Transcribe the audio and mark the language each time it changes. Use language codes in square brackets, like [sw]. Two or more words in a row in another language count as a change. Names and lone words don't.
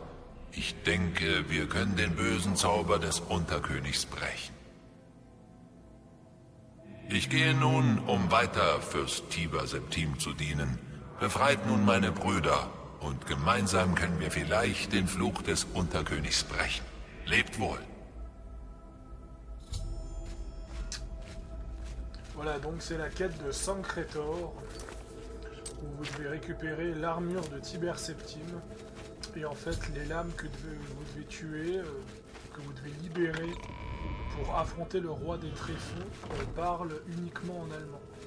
[de] Ich denke, wir können den bösen Zauber des Unterkönigs brechen. Ich gehe nun, um weiter Fürst Tiber Septim zu dienen. Befreit nun meine Brüder. Und gemeinsam können wir vielleicht den Fluch des Unterkönigs brechen. Lebt wohl. [fr] Voilà, donc c'est la quête de Sankretor, où vous devez récupérer l'armure de Tiber Septim. Et en fait, les lames que vous devez tuer, que vous devez libérer pour affronter le roi des tréfonds, parlent uniquement en allemand.